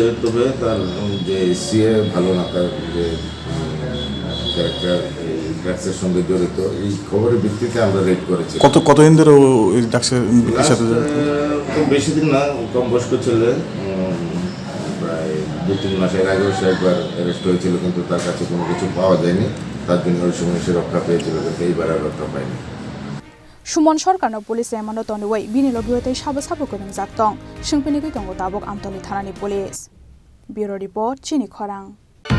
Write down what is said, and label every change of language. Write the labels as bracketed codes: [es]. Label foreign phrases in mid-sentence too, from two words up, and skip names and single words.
[bn] তবে তার যে সিএ ভালো না, তার যে ক্যারেক্টার ড্রাগসের সঙ্গে জড়িত, এই খবরের ভিত্তিতে আমরা রেড করেছি। কতদিন ধরে এই ড্রাগসের সাথে খুব বেশি দিন না, কম বয়স্ক ছেলে, প্রায় 2-3 মাসের আগেও সে একবার অ্যারেস্ট হয়েছিল, কিন্তু তার কাছে কোনো কিছু পাওয়া যায়নি। তার জন্য ওই সময় সে রক্ষা পেয়েছিল, কিন্তু এইবার আর রক্ষা পায়নি। [trp] Suman Sarkar no police emano tonwai bini lobiotei sabu koning jaktong singpini ki tongo tabok Amtali Thanani police. [en] Bureau report [trp] Chini Khorang.